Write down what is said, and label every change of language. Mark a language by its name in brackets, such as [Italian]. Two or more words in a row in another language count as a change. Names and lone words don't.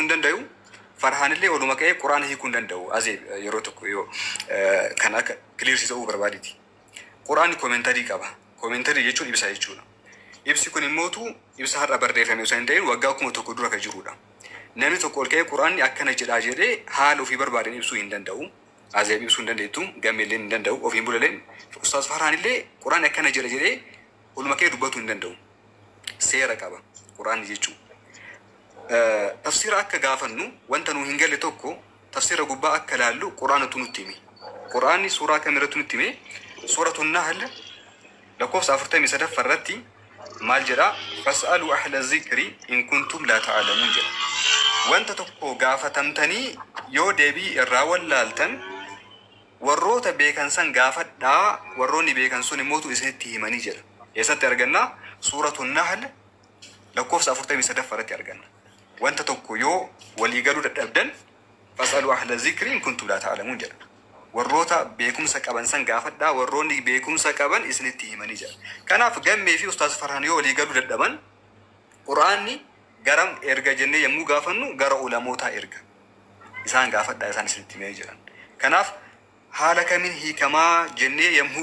[Oromo] hin danda'u farhaanillee oluma ka'ee quraana hiikuu hin danda'u azee yeroo tokko yoo kan akka clearsi ta'uu barbaaditi quraani komentarii qaba komentarii jechuun ibsa jechuudha ibsi kun immootu ibsa har'a barreeffame osoo hin ta'in waggaa 1000 dura ka jirudha namni tokko ol ka'ee quraanni akkana jedhaa jedhee haala ofii barbaadan ibsuu hin danda'u azeeb ibsuu hin dandeettu gammeelleen hin danda'u ofiin bulalleen ustaas farhaanillee quraanni akkana jedha jedhee oluma ka'ee dubbatu hin danda'u seera qaba quraanni jechuudha tafsira akka gaafannu wanta nu hin galle tokko tafsira gubbaa akka laallu quraanatu nutti hime quraanni suuraa kamiratu nutti hime suuratun nahl lakkoofsa 43 irratti maal jedha [Arabic] فاسألوا أهل الذكر إن كنتم لا تعلمون [Oromo] jedha wanta tokko gaafatamtanii yoo deebii irraa wallaaltan warroota beekan san gaafadhaa warroonni beekan sun immootu isinitti himanii jedha eessatti arganna suuratun nahl lakkoofsa 43 irratti arganna wanta tokko yoo walii galuu dadhabdan [Arabic] فاسألوا أهل الذكر إن كنتم لا تعلمون [Oromo] jedha warroota beekumsa qaban san gaafadhaa warroonni beekumsa qaban isinitti himanii jedha kanaaf gammee fi ustaas farhaan yoo walii galuu dadhaban quraanni garam erga jennee yemmuu gaafannu gara ulamootaa erga isaan gaafadhaa isaan isinitti himanii jedhan kanaaf haala kamiin hiikamaa jennee yemmuu